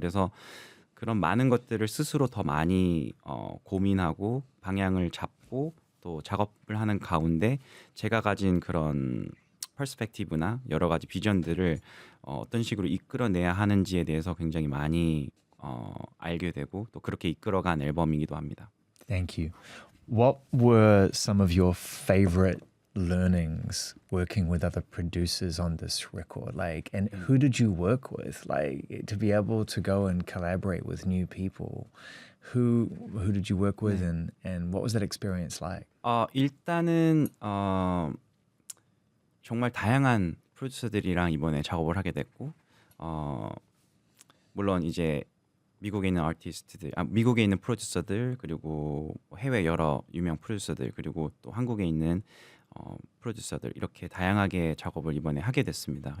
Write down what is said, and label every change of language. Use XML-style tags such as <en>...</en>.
<ko>그래서 그런 많은 것들을 스스로 더 많이 고민하고 방향을 잡고 또 작업을 하는 가운데 제가 가진 그런 퍼스펙티브나 여러 가지 비전들을 어떤 식으로 이끌어내야 하는지에 대해서 굉장히 많이 알게 되고 또 그렇게 이끌어간 앨범이기도 합니다.</ko> <en>Thank you. What were some of your favorite learnings working with other producers on this record? Like, and who did you work with? Like, to be able to go and collaborate with new people, who did you work with, and what was that experience like?</en> <ko>일단은 정말 다양한 프로듀서들이랑 이번에 작업을 하게 됐고 물론 이제 미국에 있는 아티스트들, 미국에 있는 프로듀서들 그리고 해외 여러 유명 프로듀서들 그리고 또 한국에 있는 프로듀서들 이렇게 다양하게 작업을 이번에 하게 됐습니다.</ko>